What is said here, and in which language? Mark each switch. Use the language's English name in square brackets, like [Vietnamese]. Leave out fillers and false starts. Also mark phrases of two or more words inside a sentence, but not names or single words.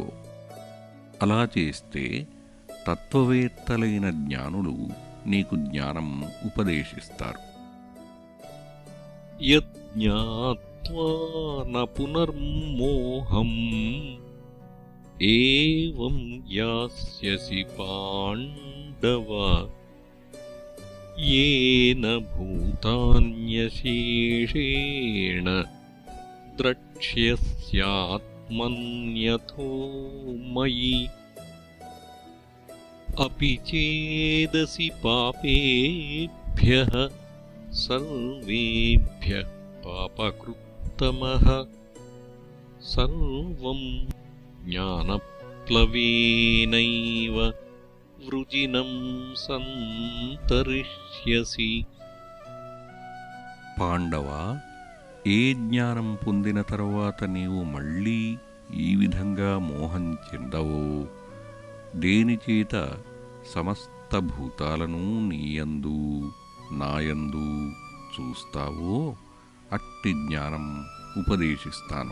[Telugu] అలా చేస్తే తత్వవేత్తలైన జ్ఞానులు నీకు జ్ఞానం ఉపదేశిస్తారు. [Sanskrit] యజ్ఞాత్వా న పునర్మోహం ఏవం యాస్యసి పాండవ येन भूतान्यशेषेण द्रक्ष्यस्यात्मन्यथो मयि अपि चेदसि पापेभ्यः सर्वेभ्यः पापकृत्तमः सर्वं ज्ञानप्लवेनैव వృజినం సంతరిష్యసి. [Telugu] పాండవ, ఏ జ్ఞానం పొందిన తరువాత నీవు మళ్ళీ ఈ విధంగా మోహం చెందవో, దేనిచేత సమస్త భూతాలను నీయందు నాయందు చూస్తావో అట్టి జ్ఞానం ఉపదేశిస్తాను.